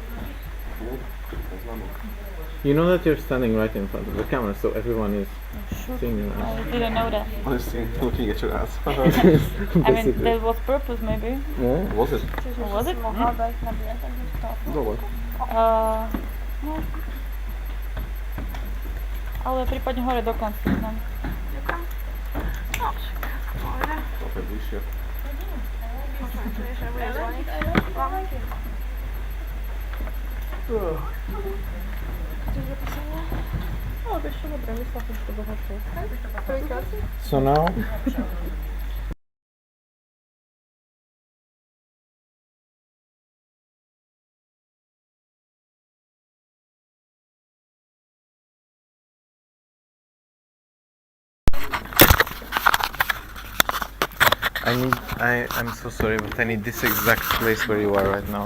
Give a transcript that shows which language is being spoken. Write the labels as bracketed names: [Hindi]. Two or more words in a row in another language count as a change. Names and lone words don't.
[English] You know that you're standing right in front of the camera, so everyone is seeing you. I didn't know that. Honestly, looking at your ass. I mean, that was purpose maybe. Yeah, was it? Was it? No, what? No. [Slovak] Ale prípadne hore do kanclu k nám. Ďakujem. No, však, pohode. To je bližšie. Vieš, že bude zvoniť. Chceš zapísanie? No, vieš čo, dobre, myslela som, že to bolo hladšie. Prvýkrát? [English] So now, I'm so sorry, but I need this exact place where you are right now.